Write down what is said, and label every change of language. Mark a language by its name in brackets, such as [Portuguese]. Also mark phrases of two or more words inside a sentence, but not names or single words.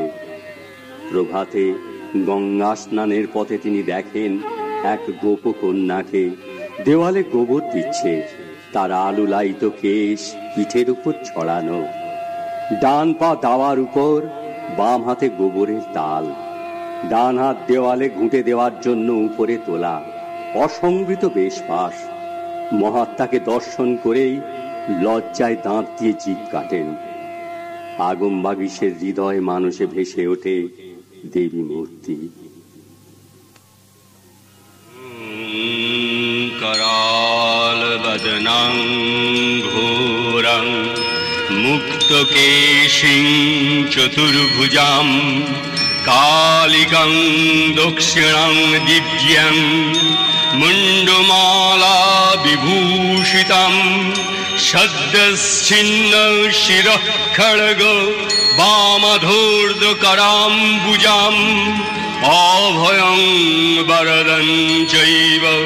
[Bangla] প্রভাতে গঙ্গা স্নানের পথে তিনি দেখেন এক গোপকন্যাকে দেওয়ালে গোবর দিচ্ছে, তার আলুলায়িত কেশ পিঠের উপর ছড়ানো, ডান পা দাওয়ার উপর, বাম হাতে গোবরের তাল, ডান হাত দেওয়ালে ঘুঁটে দেওয়ার জন্য উপরে তোলা, অসংবৃত বেশপাশ। মহাত্মাকে দর্শন করেই লজ্জায় দাঁত দিয়ে জিভ কাটেন। আগমবাগীশের হৃদয় মানুষে ভেসে ওঠে দেবী মূর্তি। [Sanskrit] कराल बदनं घोरं मुक्तकेशिं चतुर्भुजां कालिकं दक्षिणं दिव्यं मुण्डमाला विभूषितं सद्यश्चिन्न शिरः खड्ग वामधूर्धकराम्बुजाम् अभयं वरदं चैव